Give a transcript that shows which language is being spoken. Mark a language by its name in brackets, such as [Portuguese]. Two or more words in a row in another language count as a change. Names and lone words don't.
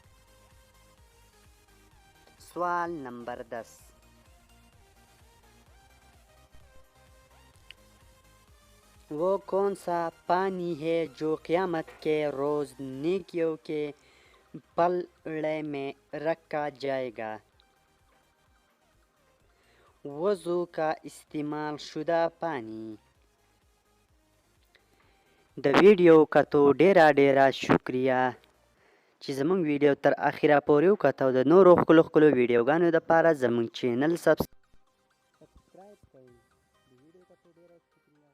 [Urdu] سوال نمبر 10، وہ کون سا پانی ہے جو قیامت کے روز نیکیوں کے پلڑے میں رکھا جائے گا؟ وضو کا استعمال شدہ پانی. [Pashto] د ویډیو کتو ډیره شکریه چې زموږ ویډیو تر اخره پورې وکتو. د نورو ښکلو ویډیوګانو دپاره زموږ چینل سبسکرایب کړئ. د ویډیو کتو ډیره شکریه.